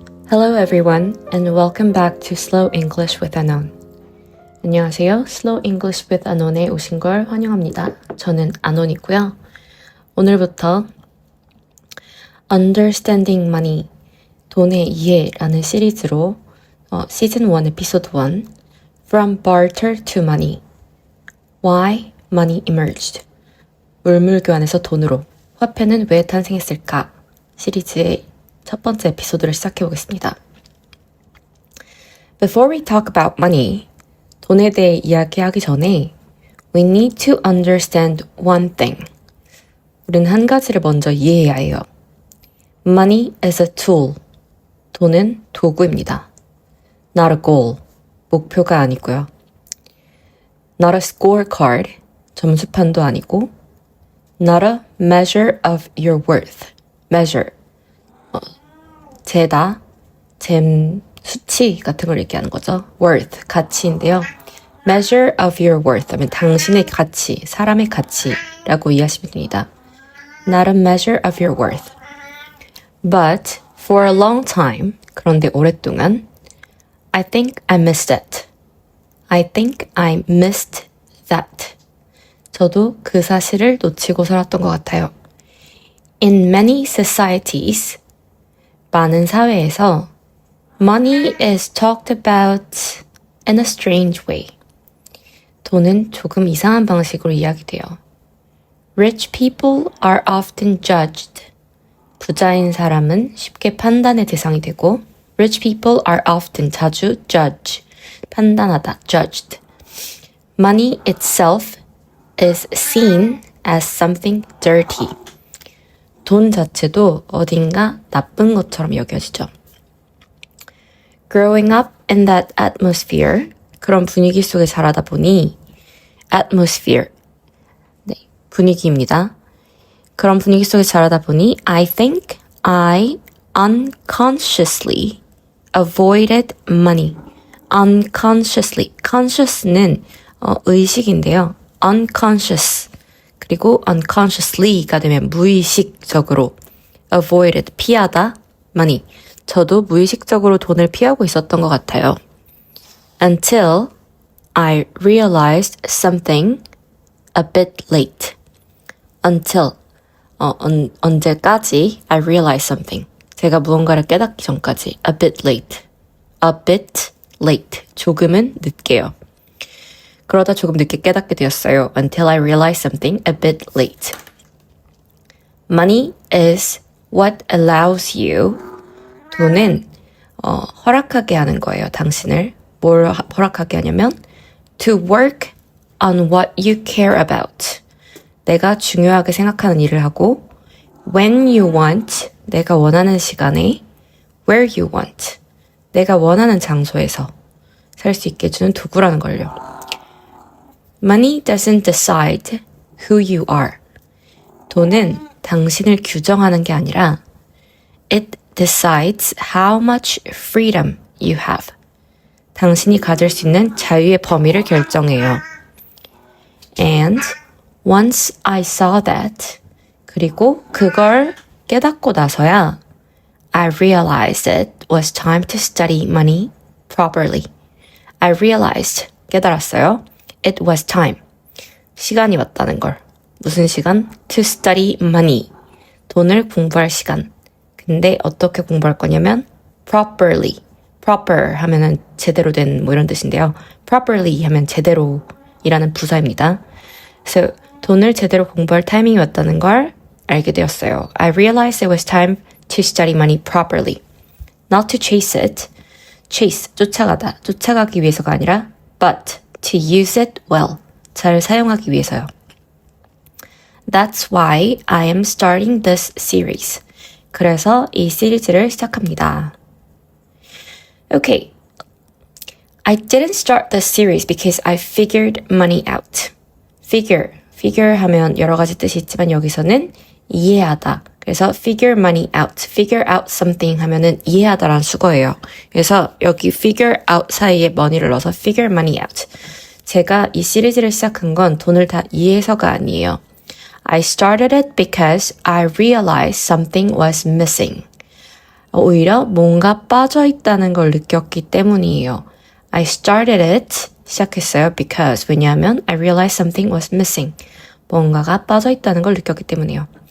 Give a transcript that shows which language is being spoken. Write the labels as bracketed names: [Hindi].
[English] Hello everyone and welcome back to Slow English with Anon. [Korean] 안녕하세요. Slow English with Anon에 오신 걸 환영합니다. 저는 아논이고요. 오늘부터 [English] Understanding Money, [Korean] 돈의 이해라는 시리즈로 시즌 1 에피소드 1 [English] From Barter to Money, Why Money Emerged, [Korean] 물물 교환에서 돈으로, 화폐는 왜 탄생했을까 시리즈의 첫 번째 에피소드를 시작해 보겠습니다. [English] Before we talk about money, [Korean] 돈에 대해 이야기하기 전에 [English] we need to understand one thing. [Korean] 우리는 한 가지를 먼저 이해해야 해요. [English] Money is a tool. [Korean] 돈은 도구입니다. [English] Not a goal. [Korean] 목표가 아니고요. [English] Not a scorecard. [Korean] 점수판도 아니고 [English] Not a measure of your worth. Measure. [Korean] 재다, 수치 같은 걸 얘기하는 거죠. worth, 가치인데요. [English] measure of your worth [Korean] 하면 당신의 가치, 사람의 가치라고 이해하시면 됩니다. [English] not a measure of your worth. But for a long time, [Korean] 그런데 오랫동안 [English] I think I missed it. I think I missed that. [Korean] 저도 그 사실을 놓치고 살았던 것 같아요. [English] In many societies, [Korean] 많은 사회에서 [English] money is talked about in a strange way. [Korean] 돈은 조금 이상한 방식으로 이야기돼요. [English] Rich people are often judged. [Korean] 부자인 사람은 쉽게 판단의 대상이 되고 [English] rich people are often [Korean] 자주 judge. 판단하다, [English] judged. Money itself is seen as something dirty. [Korean] 돈 자체도 어딘가 나쁜 것처럼 여겨지죠. [English] Growing up in that atmosphere, [Korean] 그런 분위기 속에 자라다 보니 atmosphere, 네, 분위기입니다. 그런 분위기 속에 자라다 보니 [English] I think I unconsciously avoided money. [Korean] Unconsciously, conscious는 의식인데요. [English] Unconscious. [Korean] 그리고 unconsciously가 되면 무의식적으로 avoided, 피하다, money. 저도 무의식적으로 돈을 피하고 있었던 것 같아요. [English] Until I realized something a bit late. Until, [Korean] 언제까지 [English] I realized something. [Korean] 제가 무언가를 깨닫기 전까지 [English] a bit late. A bit late. [Korean] 조금은 늦게요. 그러다 조금 늦게 깨닫게 되었어요. [English] Until I realized something a bit late. Money is what allows you. [Korean] 돈은 허락하게 하는 거예요. 당신을. 뭘 허락하게 하냐면 [English] to work on what you care about. [Korean] 내가 중요하게 생각하는 일을 하고 [English] when you want. [Korean] 내가 원하는 시간에 [English] where you want. [Korean] 내가 원하는 장소에서 살 수 있게 해주는 도구라는 걸요. [English] Money doesn't decide who you are. [Korean] 돈은 당신을 규정하는 게 아니라 [English] it decides how much freedom you have. [Korean] 당신이 가질 수 있는 자유의 범위를 결정해요. [English] And once I saw that, [Korean] 그리고 그걸 깨닫고 나서야 [English] I realized it was time to study money properly. I realized, [Korean] 깨달았어요. [English] It was time. [Korean] 시간이 왔다는 걸. 무슨 시간? [English] To study money. [Korean] 돈을 공부할 시간. 근데 어떻게 공부할 거냐면 properly. proper 하면은 제대로 된 뭐 이런 뜻인데요. properly 하면 제대로이라는 부사입니다. 그래서 돈을 제대로 공부할 타이밍이 왔다는 걸 알게 되었어요. [English] I realized it was time to study money properly. Not to chase it. [Korean] chase, 쫓아가다. 쫓아가기 위해서가 아니라 [English] but to use it well. [Korean] 잘 사용하기 위해서요. [English] That's why I am starting this series. [Korean] 그래서 이 시리즈를 시작합니다. [English] Okay. I didn't start this series because I figured money out. [Korean] figure 하면 여러 가지 뜻이 있지만 여기서는 이해하다. 그래서 [English] figure money out, [Korean] figure out something 하면은 이해하다라는 수거예요. 그래서 여기 figure out 사이에 money를 넣어서 figure money out. 제가 이 시리즈를 시작한 건 돈을 다 이해해서가 아니에요. [English] I started it because I realized something was missing. [Korean] 오히려 뭔가 빠져있다는 걸 느꼈기 때문이에요. [English] I started it. [Korean] 시작했어요. [English] Because. [Korean] 왜냐하면 [English] I realized something was missing. [Korean] 뭔가가 빠져있다는 걸 느꼈기 때문이에요.